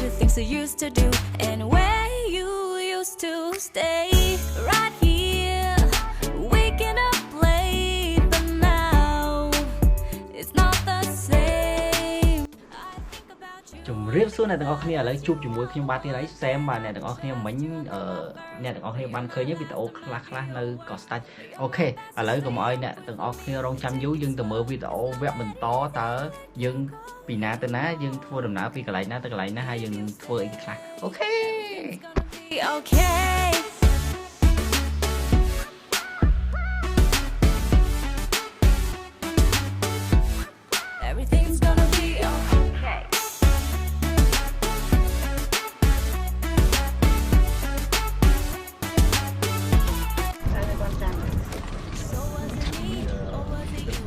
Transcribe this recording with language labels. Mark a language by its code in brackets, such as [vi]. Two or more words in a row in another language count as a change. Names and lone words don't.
[en] things I used to do and where you used to stay. Right here, waking up late, but now it's not the same. I think about you. [km] ជំរាបសួរអ្នកទាំងអស់គ្នាឥឡូវជួបជាមួយខ្ញុំបាទទៀតហើយ Sam បាទអ្នកទាំងអស់គ្នាមិញអ្នកទាំងអស់គ្នាបានឃើញវីដេអូខ្លះនៅក៏ស្ដាច់អូខេឥឡូវកុំឲ្យអ្នកទាំងអស់គ្នារងចាំយូរយើងទៅមើលវីដេអូវគ្គបន្តតើយើងពីណាទៅណាយើងធ្វើដំណើរពីកន្លែងណាទៅកន្លែងណាហើយយើងធ្វើអីខ្លះអូខេ Okay. [en] Everything's gonna be okay. So was it me or was it you?